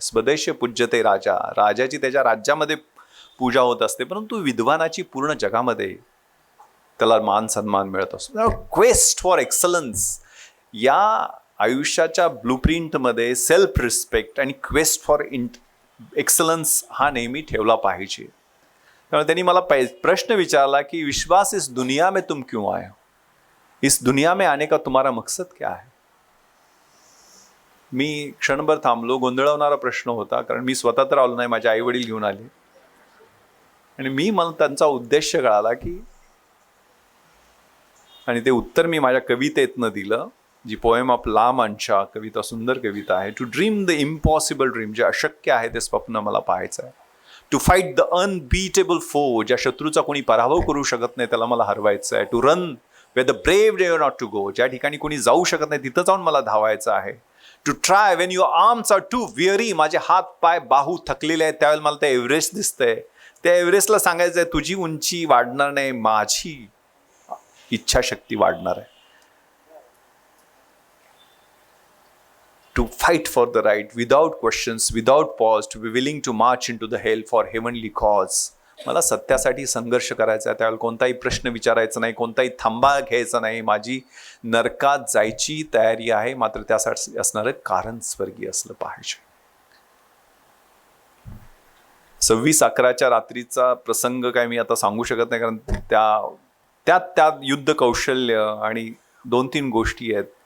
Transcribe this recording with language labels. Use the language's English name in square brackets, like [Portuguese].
[Sanskrit] स्वदेश पूज्यते राजा, [Marathi] राजाची त्याच्या राज्यामध्ये पूजा होत असते, परंतु विद्वानाची पूर्ण जगामध्ये त्याला मान सन्मान मिळत असतो. क्वेस्ट फॉर एक्सलन्स या आयुष्याच्या ब्लूप्रिंटमध्ये सेल्फ रिस्पेक्ट आणि क्वेस्ट फॉर एक्सलन्स हा नेहमी ठेवला पाहिजे. त्यामुळे त्यांनी मला प्रश्न विचारला की [Hindi] विश्वास इस दुनिया में तुम क्यों आए हो, इस दुनिया में आने का तुम्हारा मकसद क्या है. [Marathi] मी क्षणभर थांबलो. गोंधळवणारा प्रश्न होता, कारण मी स्वतः तर आलो नाही, माझे आई वडील घेऊन आले. आणि मला त्यांचा उद्देश कळाला की, आणि ते उत्तर मी माझ्या कवितेतनं दिलं, जी पोएम ऑफ ला मांचा कविता, सुंदर कविता आहे. [English] to dream the impossible dream, [Marathi] जे अशक्य आहे ते स्वप्न मला पाहायचं आहे. [English] to fight the unbeatable foe, [Marathi] ज्या शत्रूचा कोणी पराभव करू शकत नाही त्याला मला हरवायचं आहे. [English] to run where the brave dare not to go, [Marathi] ज्या ठिकाणी कोणी जाऊ शकत नाही तिथं जाऊन मला धावायचं आहे. [English] to try when your arms are too weary, [Marathi] माझे हात पाय बाहू थकलेले आहेत त्यावेळेला मला ते एव्हरेस्ट दिसतंय. त्या एव्हरेस्टला सांगायचं आहे तुझी उंची वाढणार नाही, माझी इच्छाशक्ती वाढणार आहे. [English] To fight for the right without questions, without pause, to be willing to march into the hell for heavenly cause. [Marathi] मला सत्यासाठी संघर्ष करायचा आहे, त्यावेळेला कोणताही प्रश्न विचारायचा नाही, कोणताही थांबा घ्यायचा नाही. माझी नरकात जायची तयारी आहे, मात्र त्यासाठी असणारं कारण स्वर्गीय असलं पाहिजे. 26/11च्या रात्रीचा प्रसंग काय मी आता सांगू शकत नाही, कारण त्या युद्ध कौशल्य आणि 2-3 गोष्टी आहेत.